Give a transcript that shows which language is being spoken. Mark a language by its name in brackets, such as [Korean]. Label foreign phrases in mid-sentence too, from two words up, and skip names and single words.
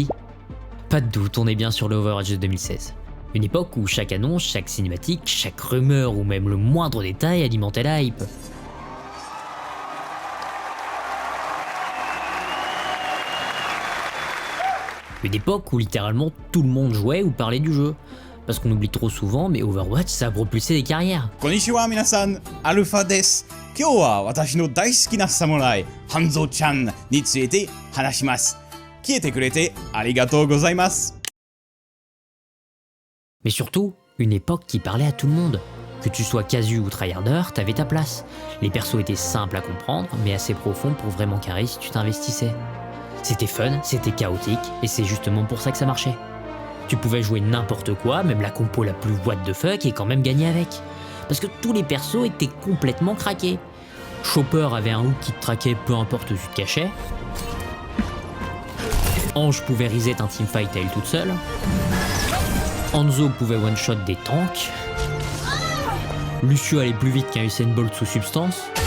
[French] Pas de doute, on est bien sur le Overwatch de 2016. Une époque où chaque annonce, chaque cinématique, chaque rumeur ou même le moindre détail alimentait la hype. Une époque où littéralement tout le monde jouait ou parlait du jeu. Parce qu'on oublie trop souvent, mais Overwatch ça a propulsé des carrières. [Japanese] こんにちは皆さん、アルファです。今日は私の大好きな侍、半蔵ちゃんについて話します. 消えてくれてありがとうございます. [French] Mais surtout, une époque qui parlait à tout le monde. Que tu sois casu ou tryharder, t'avais ta place. Les persos étaient simples à comprendre, mais assez profonds pour vraiment carrer si tu t'investissais. C'était fun, c'était chaotique, et c'est justement pour ça que ça marchait. Tu pouvais jouer n'importe quoi, même la compo la plus [English] what the fuck, [French] et quand même gagner avec. Parce que tous les persos étaient complètement craqués. Chopper avait un hook qui te traquait peu importe où tu te cachais. Ange pouvait reset un teamfight à elle toute seule. Hanzo pouvait one-shot des tanks. Lucio allait plus vite qu'un Usain Bolt sous substance.